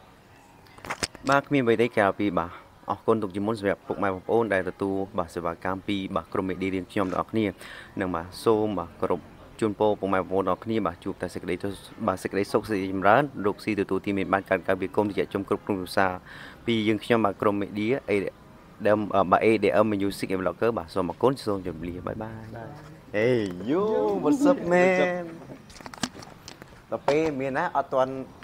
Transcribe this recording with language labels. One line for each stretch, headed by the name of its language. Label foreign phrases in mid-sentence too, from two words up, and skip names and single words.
Khmer: បាទគ្មានអ្វីទេក្រៅពីបាទអរគុណទុកជាមុនសម្រាប់ពុកម៉ែបងប្អូនដែលទទួលបាទសេវាកម្មពីបាទក្រុមមេឌីរៀនខ្ញុំទាំងអស់គ្នានឹងបាទសូមបាទគោរពជូនពរពុកម៉ែបងប្អូនទាំងអស់គ្នាបាទជួបតែសេចក្តីសុខសេចក្តីចម្រើនរកស៊ីទទួលទីមានបានកើតការវាគុំតិចជុំគ្រប់ក្រុមគ្រួសារពីយើងខ្ញុំបាទក្រុមមេឌី EDM Music and Blogger បាទសូមអរគុណសូមជម្រាបបាយបាយហេយូ
English: what's up man
Khmer: ដល់ពេលមានណាអត់ទាន់